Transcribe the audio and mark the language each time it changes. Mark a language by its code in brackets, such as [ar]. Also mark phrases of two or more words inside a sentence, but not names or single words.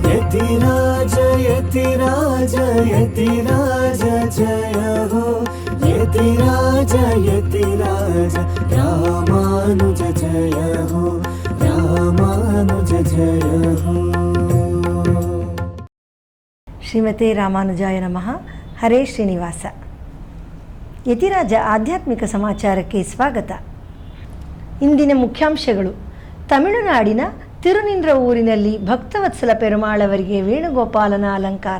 [hi] यतिराज यतिराज यतिराज जय हो यतिराज यतिराज रामानुज जय हो रामानुज जय हो। [sa] ಶ್ರೀಮತೆ ರಾಮಾನುಜಾಯ ನಮಃ. [kn] ಹರೇ ಶ್ರೀನಿವಾಸ. ಯತಿರಾಜ ಆಧ್ಯಾತ್ಮಿಕ ಸಮಾಚಾರಕ್ಕೆ ಸ್ವಾಗತ. ಇಂದಿನ ಮುಖ್ಯಾಂಶಗಳು. ತಮಿಳುನಾಡಿನ ತಿರುನಿಂದ್ರ ಊರಿನಲ್ಲಿ ಭಕ್ತವತ್ಸಲ ಪೆರುಮಾಳವರಿಗೆ ವೇಣುಗೋಪಾಲನ ಅಲಂಕಾರ.